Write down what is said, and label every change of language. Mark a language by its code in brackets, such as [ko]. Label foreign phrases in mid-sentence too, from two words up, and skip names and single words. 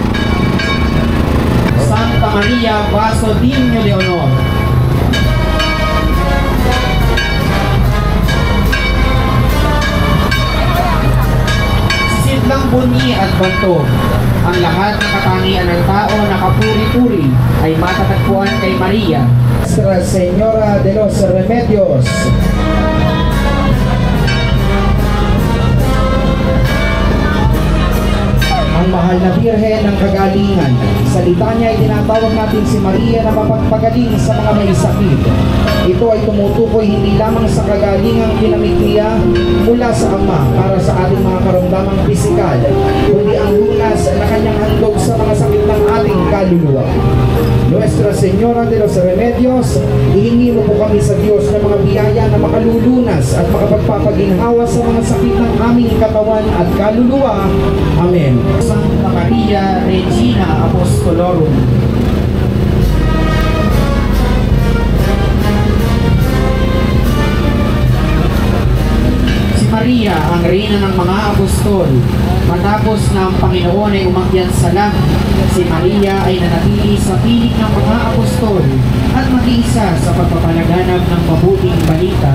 [es] Santa Maria Vaso Digno de Honor. [tl] Sisidlang Bunyi at Bantog. Ang lahat ng katangian ng tao na kapuri-puri ay matatagpuan kay Maria. Nuestra Señora de los Remedios. Ang mahal na Birhen ng Kagalingan. Salita niya ay tinatawag natin si Maria na mapagpagaling sa mga may sakit. Ito ay tumutukoy hindi lamang sa kagalingang ginamit niya mula sa Ama para sa ating mga karamdamang pisikal, kundi ang lunas na kanyang handog sa mga sakit ng ating kaluluwa. Nuestra Señora de los Remedios, ihingi mo po kami sa Diyos ng mga biyaya na makalulunas at makapagpapaginhawa sa mga sakit ng aming katawan at kaluluwa. Amen. [la] Santa Maria Regina Apostolorum. [tl] Si Maria, ang reyna ng mga apostol, matapos na ang Panginoon ay umakyat sa langit, si Maria ay nanatili sa piling ng mga apostol at mag-iisa sa pagpapalaganap ng mabuting balita.